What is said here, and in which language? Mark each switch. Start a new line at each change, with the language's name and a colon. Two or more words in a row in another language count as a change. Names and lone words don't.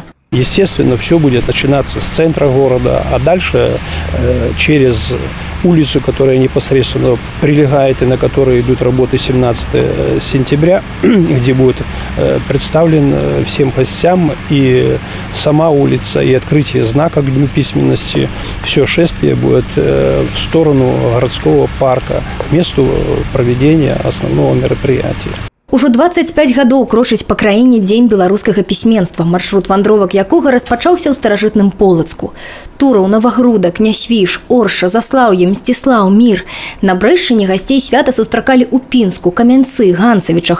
Russian: Естественно, все будет начинаться с центра города, а дальше через улицу, которая непосредственно прилегает и на которой идут работы 17 сентября, где будет представлен всем гостям и сама улица, и открытие знака к Дню письменности. Все шествие будет в сторону городского парка, к месту проведения основного мероприятия.
Belarusian: Ужо 25 гадоў крочыць па краіне дзень беларускага пісьменства, маршрут вандровак якога распачаўся ў старажытным Полацку. Тураў, Новагрудак, Нясвіж, Орша, Заслаўе, Мсціслаў, Мір. На Брэшчыне гасцей свята сустракалі ў Пінску, Камянцы, Ганцавічах.